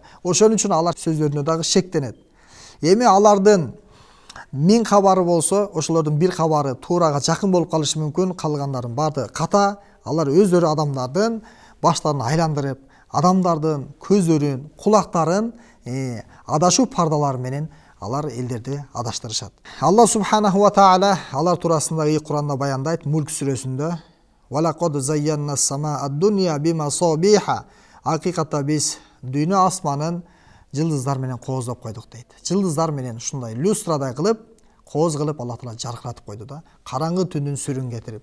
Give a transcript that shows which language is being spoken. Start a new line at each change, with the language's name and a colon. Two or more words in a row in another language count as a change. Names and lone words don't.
Kyrgyz: Ошон үчүн алар сөздөрүнө дагы шектенет. Эми алардын 1000 кабары болсо, ошолордун бир кабары туурага жакын болуп калышы мүмкүн, калгандардын баардыгы ката. Алар өздөрү адамдардын баштарын айландырып, адамдардын көздөрүн, кулактарын адашуу пардалары менен алар элдерди адаштырышат.
Arabic: الله سبحانه وتعالى
Kyrgyz: алар туурасында Куранда баяндайт, Мулк сүрөсүндө:
Arabic: "ولقد زينا السماء الدنيا بمصابيح".
Kyrgyz: Акыйкатта биз дүйнө асманын жылдыздар менен кооздоп койдук дейт. Жылдыздар менен ушундай люстрадай кылып, кооз кылып Аллах таала жаркыратып койду да, караңгы түндүн сүрүн кетирип.